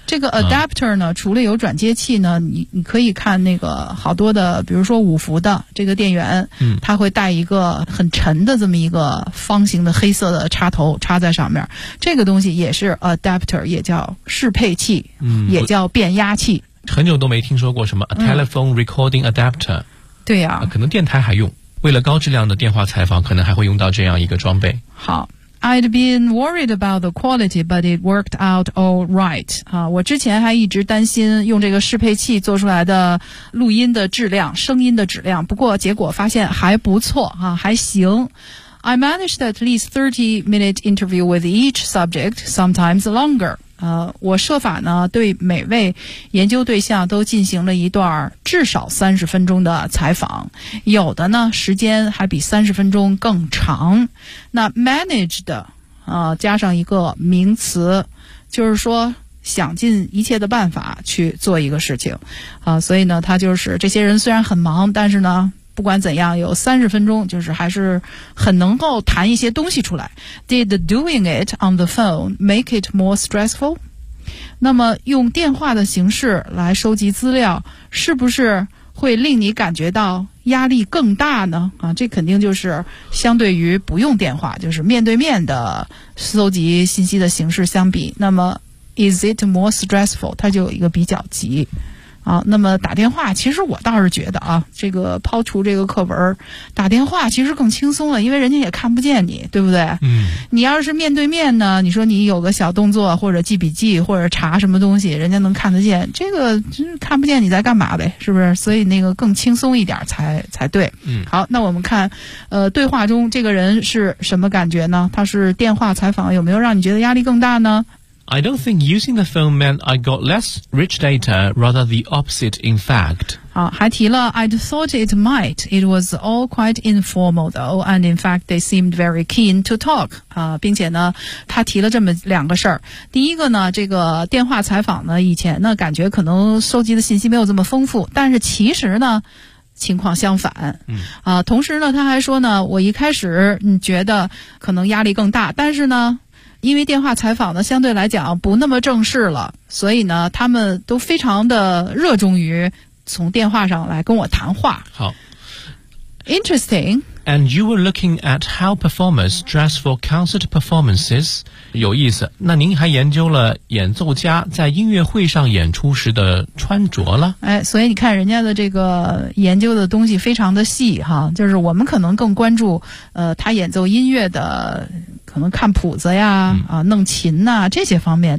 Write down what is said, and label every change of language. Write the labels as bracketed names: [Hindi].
[Chinese] 这个 adapter 呢，除了有转接器呢，你可以看那个好多的，比如说五福的这个电源，它会带一个很沉的这么一个方形的黑色的插头插在上面，这个东西也是 adapter， 也叫适配器，也叫变压器。很久都没听说过什么 [English] a telephone recording adapter。 [Chinese] 对呀、可能电台还用，为了高质量的电话采访，可能还会用到这样一个装备。好。 [English] I'd been worried about the quality, but it worked out all right. [Chinese] 我之前还一直担心用这个适配器做出来的录音的质量，声音的质量，不过结果发现还不错，还行。 [English] I managed at least 30-minute interview with each subject, sometimes longer. [Chinese] 我设法呢，对每位研究对象都进行了一段至少30分钟的采访，有的呢，时间还比30分钟更长。那 managed, 加上一个名词，就是说想尽一切的办法去做一个事情。所以呢，他就是这些人虽然很忙，但是呢不管怎样，有30分钟就是还是很能够谈一些东西出来。 [English] Did doing it on the phone make it more stressful? [Chinese] 那么用电话的形式来收集资料，是不是会令你感觉到压力更大呢？这肯定就是相对于不用电话，就是面对面的收集信息的形式相比，那么 [English] is it more stressful? [Chinese] 它就有一个比较级。好，那么打电话其实我倒是觉得这个抛除这个课文，打电话其实更轻松了，因为人家也看不见你，对不对？你要是面对面呢，你说你有个小动作或者记笔记或者查什么东西，人家能看得见，这个就是看不见你在干嘛呗，是不是？所以那个更轻松一点才对。好，那我们看对话中这个人是什么感觉呢？他是电话采访，有没有让你觉得压力更大呢？ [English] I don't think using the phone meant I got less rich data, rather the opposite, in fact. [Chinese] 还提了 [English] I'd thought it might. It was all quite informal, though, and in fact, they seemed very keen to talk. [Chinese] 并且呢，他提了这么两个事儿。第一个呢，这个电话采访呢，以前呢，感觉可能收集的信息没有这么丰富，但是其实呢情况相反，同时呢，他还说呢，我一开始觉得可能压力更大，但是呢因为电话采访呢相对来讲不那么正式了，所以呢他们都非常的热衷于从电话上来跟我谈话。好。 [English] Interesting. And you were looking at how performers dress for concert performances. [Chinese] 有意思。那您还研究了演奏家在音乐会上演出时的穿着了。所以你看人家的这个研究的东西非常的细哈，就是我们可能更关注他演奏音乐的可能看谱子呀，弄琴呐，这些方面。